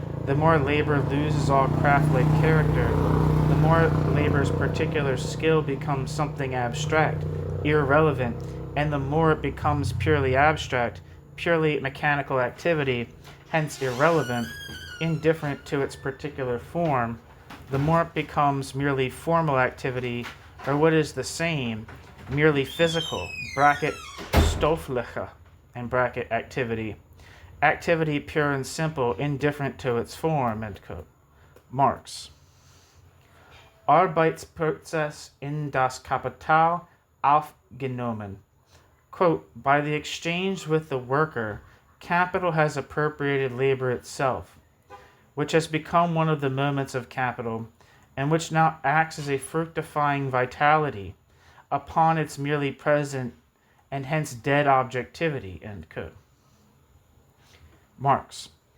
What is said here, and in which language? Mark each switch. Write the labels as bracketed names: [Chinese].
[English] The more labor loses all craft-like character, the more labor's particular skill becomes something abstract, irrelevant, and the more it becomes purely abstract, purely mechanical activity, hence irrelevant, indifferent to its particular form, the more it becomes merely formal activity, or what is the same, merely physical, bracket, stoffliche, and bracket activity. Activity pure and simple, indifferent to its form, end quote. Marx. [German] Arbeitsprozess in das Kapital aufgenommen. [English] Quote, by the exchange with the worker, capital has appropriated labor itself, which has become one of the moments of capital, and which now acts as a fructifying vitality upon its merely present and hence dead objectivity, end quote. Marx.